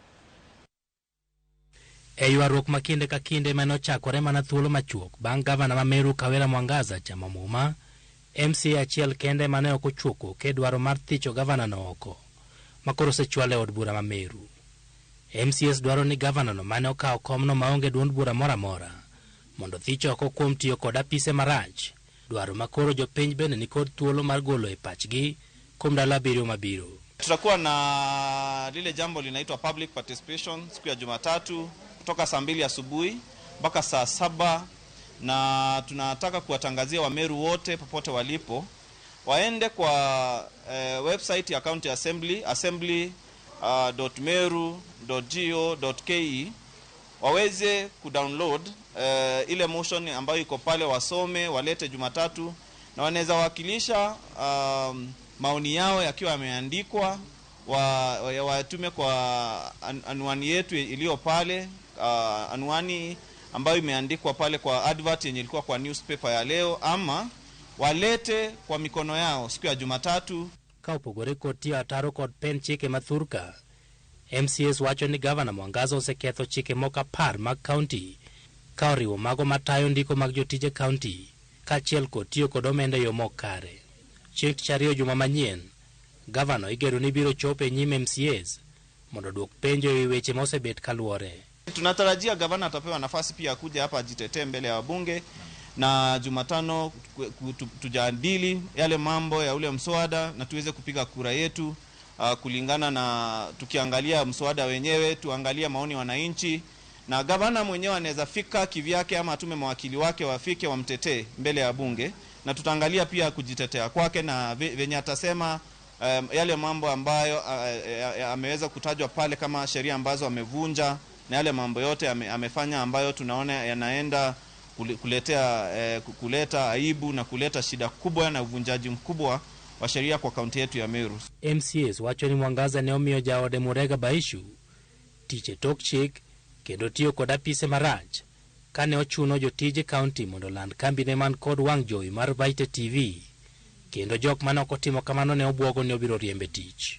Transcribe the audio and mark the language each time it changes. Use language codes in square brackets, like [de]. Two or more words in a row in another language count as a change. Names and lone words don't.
[luo] E ywaruok ma kinde ka kinde mane ochakore mana thuolo machuok bang' gavana ma Meru Kawira Mwangaza chamo muma, MCA achiel kende mane ok ochuoko ke dwaro mar thicho gavana no oko makoro sechwale od bura ma Meru. MCS dwaro ni gavana no mane okawo komno maonge duond bura mora mora mondo thicho oko kuom tiyo kod apise marach, dwaro makoro jopiny bende ni kod thuolo mar golo e pachgi kuom ndalo 7 mabiro. [sw] Tutakuwa na lile jambo linaitwa [en] public participation [sw] siku ya Jumatatu kutoka saa 2 asubuhi mpaka saa 7, na tunataka kuwatangazia Wameru wote popote walipo waende kwa website ya County Assembly assembly.meru.go.ke waweze kudownload ile motion ambayo iko pale, wasome, walete Jumatatu, na wanaweza wakilisha maoni yao yakiwa yameandikwa, watume kwa anwani yetu iliyo pale, anwani ambayo imeandikwa pale kwa advert yenye ilikuwa kwa newspaper ya leo, ama walete kwa mikono yao siku ya Jumatatu. [luo] Ka opogore kod tiyo ataro kod pen chike mathurka, MCS wacho ni gavana Mwangaza oseketho chike moko 10 mag kaunti ka oriwo mago matayo ndiko mag jotije kaunti kaachiel kod tiyo kod omenda yo mokare. Chieng' Tich Ariyo juma manyien, gavana igeno ni biro chopo e nyim MCS mondo duok penjo e weche mosebet kaluore. [sw] Tunatarajia gavana atapewa nafasi pia kuja hapa ajitetee mbele ya wabunge, na Jumatano tujadili yale mambo ya ule mswada na tuweze kupiga kura yetu kulingana na, tukiangalia mswada wenyewe, tuangalia maoni wananchi, na gavana mwenyewe anaweza fika kivyake ama atume mawakili wake wafike wamtetee mbele ya bunge, na tutaangalia pia kujitetea kwake na venye atasema yale mambo ambayo ameweza kutajwa pale kama sheria ambazo amevunja, na yale mambo yote amefanya ambayo tunaona yanaenda kuleta aibu na kuleta shida kubwa na uvunjaji mkubwa wa sheria kwa kaunti yetu ya Meru. [luo] MCS wacho ni Mwangaza ne omiyo jaode Murega Baishu tiche tok chik kendo tiyo kod apise marach kane ochuno jotije kaunti mondo land kambine man kod wang' jowi mar Weche TV, kendo jok mane ok otimo kamano ne obwogo ni obiro riembe tich.